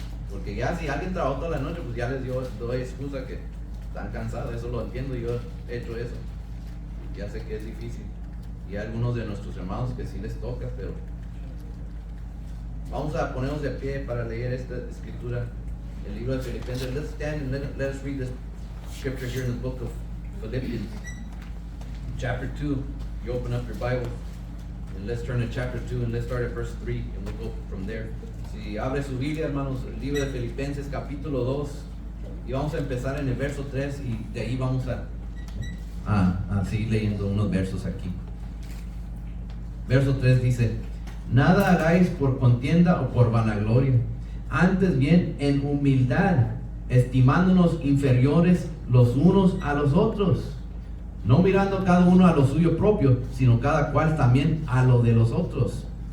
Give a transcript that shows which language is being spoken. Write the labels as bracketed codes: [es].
[es] Porque ya si alguien trabajó toda la noche, pues ya les doy excusa que están cansados. Eso lo entiendo, yo he hecho eso. Ya sé que es difícil. Y hay algunos de nuestros hermanos que sí les toca, pero vamos a ponernos de pie para leer esta escritura, el libro de Filipenses. [en] Let's stand and let us read this scripture here in the book of Philippians. Chapter 2, you open up your Bible, and let's turn to chapter 2, and let's start at verse 3, and we'll go from there. [es] Si abre su Biblia, hermanos, el libro de Filipenses, capítulo 2, y vamos a empezar en el verso 3, y de ahí vamos a seguir leyendo unos versos aquí. Verso 3 dice: nada hagáis por contienda o por vanagloria, antes bien en humildad, estimándonos inferiores los unos a los otros, no mirando cada uno a lo suyo propio, sino cada cual también a lo de los otros.